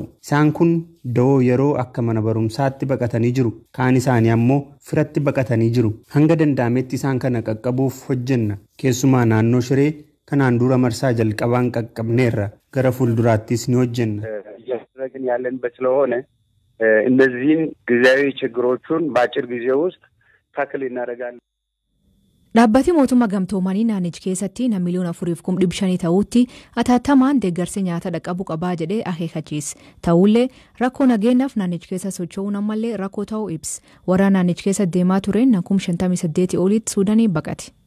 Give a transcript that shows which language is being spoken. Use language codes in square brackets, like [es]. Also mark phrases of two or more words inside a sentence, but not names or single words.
[om] Isaan kun da'oo yeroo akka mana barumsaatti baqatanii jiru. Kaan isaanii ammoo firatti baqatanii jiru. Hanga danda'ametti isaan kana qaqqabuuf hojjenna. Keessumaa naannoo Shiree kanaan dura marsaa jalqabaan qaqqabneerra. Gara fuulduraattis ni hojjenna. [am] እነዚህን ጊዜያዊ ችግሮችን በአጭር ጊዜ ውስጥ ታክል እናደርጋለን። [om] Dhaabbati mootummaa gamtoomanii naannicha keessatti nama miliyoona 4,500 ta'utti atattamaan deeggarsi nyaata dhaqqabu qabaa jedhee akeekachiise. Ta'ullee rakkoo nageenyaaf naannicha keessa socho'uu namallee rakkoo ta'uu ibsa. Waraana naannicha keessa deemaa tureen 58,000 olitti Suudaanii baqate.